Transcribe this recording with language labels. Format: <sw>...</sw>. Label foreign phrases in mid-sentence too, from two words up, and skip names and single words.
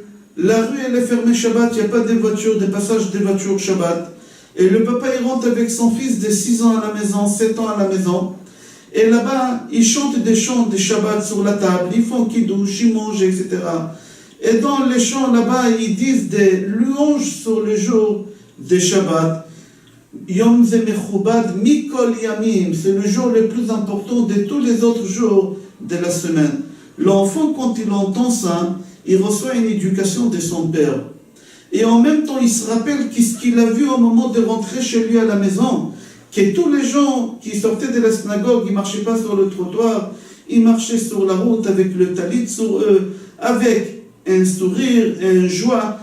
<fr>La rue, elle est fermée Shabbat, il n'y a pas de voitures, de passage des voitures Shabbat. Et le papa, il rentre avec son fils de 6 ans à la maison, 7 ans à la maison. Et là-bas, ils chantent des chants de Shabbat sur la table, ils font kiddush, ils mangent, etc. Et dans les chants là-bas, ils disent des louanges sur le jour de Shabbat.</fr> <he>יום זה מכובד מכל ימים,</he> <fr>c'est le jour le plus important de tous les autres jours de la semaine. L'enfant, quand il entend ça, il reçoit une éducation de son père. Et en même temps, il se rappelle qu'est-ce qu'il a vu au moment de rentrer chez lui à la maison, que tous les gens qui sortaient de la synagogue, ils ne marchaient pas sur le trottoir, ils marchaient sur la route avec le talit sur eux, avec un sourire, une joie.</fr>